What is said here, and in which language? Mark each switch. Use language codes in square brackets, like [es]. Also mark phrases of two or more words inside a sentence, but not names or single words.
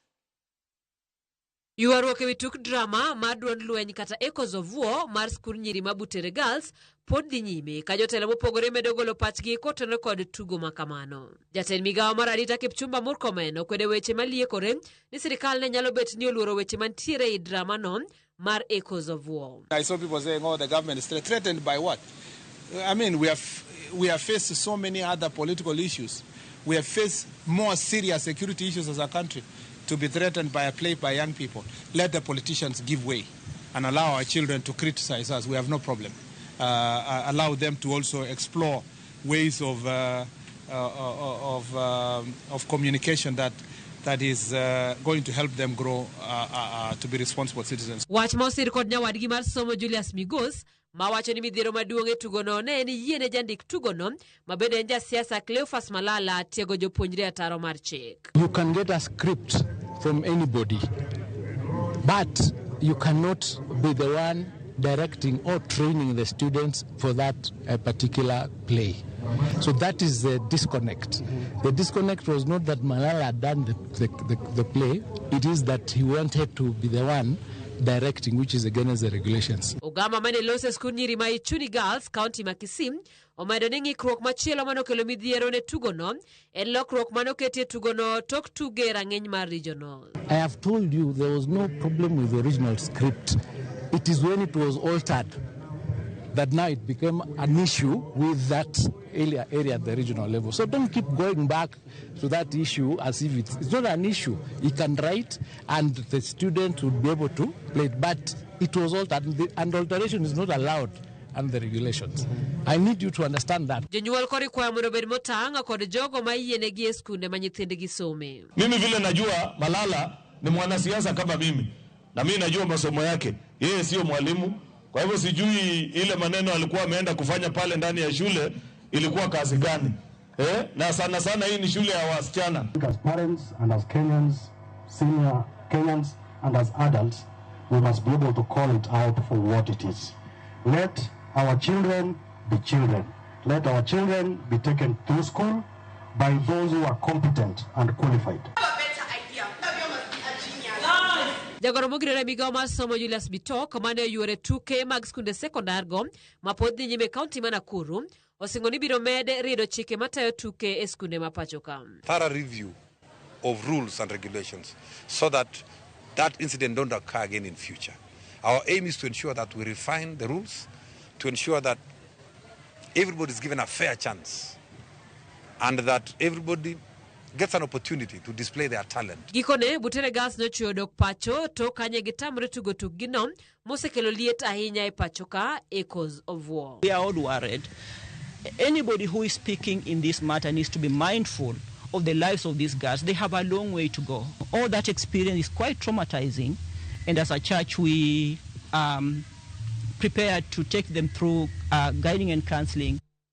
[luo] Yuaruok ewi tuk drama mar duond lweny kata Echoes of War mar skul nyiri ma Butere Girls pod dhi nyime ka jotelo mopogore medo golo pachgi kotenore kod tugo makamano. Jatend migawo mar arita Kipchumba Murkomen okwede weche maliekore ni sirkal ne nyalo bet ni oluoro weche mantiere ei drama no mar Echoes of War. [en] I saw people saying, oh, the government is threatened by what? I mean, we have faced so many other political issues. We have faced more serious security issues as a country. To be threatened by a play by young people. Let the politicians give way and allow our children to criticize us. We have no problem. Allow them to also explore ways of communication that is going to help them grow to be responsible citizens. [luo] Wach mosir kod nyawadgi mar somo Julius Migos mawacho ni midhiero maduong' e tugono ne en yiene jandik tugono mabende en jasiasa Cleophas Malala tiego jopuonjre ataro mar chik. [en] You can get a script from anybody, but you cannot be the one directing or training the students for that particular play. So that is the disconnect. The disconnect was not that Malala had done the play, it is that he wanted to be the one directing, which is against the regulations. [luo] Ogama mane lose skul nyiri ma Ichuni Girls County ma Kisim omedo ni ng'ikruok machielo manokelo midhiero ne tugono en lokruok manoketie tugono tok tuge rang'eny mar regional. [en] I have told you there was no problem with the original script. It is when it was altered that now it became an issue with that area at the regional level. So don't keep going back to that issue as if it's not an issue. You can write and the student would be able to play it, but it was altered and alteration is not allowed under the regulations. I need you to understand that. [luo] Jonyuol kori kwa mondo bed motang' kod jogo ma yienegi e skunde ma nyithindgi some. [sw] Mimi vile najua Malala ni mwanasiasa kama mimi, na mimi najua masomo yake. Yeye sio mwalimu. Kwa hivyo sijui ile maneno alikuwa ameenda kufanya pale ndani ya shule ilikuwa kazi gani. Na sana sana hii ni shule ya wasichana. [en] As parents and as Kenyans, senior Kenyans and as adults, we must be able to call it out for what it is. Let our children be children. Let our children be taken to school by those who are competent and qualified. [luo] Jagoro mogirore migawo mar somo Julius Bitok mane yuore tuke mag skunde sekondargo mapod dhi nyime kaunti ma Nakuru osingo ni biro mede rido chike matayo tuke e skunde ma pachoka. [en] Thorough review of rules and regulations so that incident don't occur again in future. Our aim is to ensure that we refine the rules, to ensure that everybody is given a fair chance and that everybody gets an opportunity to display their talent. [luo] Gikone Butere Girls nochweyo dok pacho to kanye gitamre tugo tukgino mosekelo liet ahinya e pachoka Echoes of War. [en] We are all worried. Anybody who is speaking in this matter needs to be mindful of the lives of these girls. They have a long way to go. All that experience is quite traumatizing, and as a church we prepared to take them through guiding and counseling.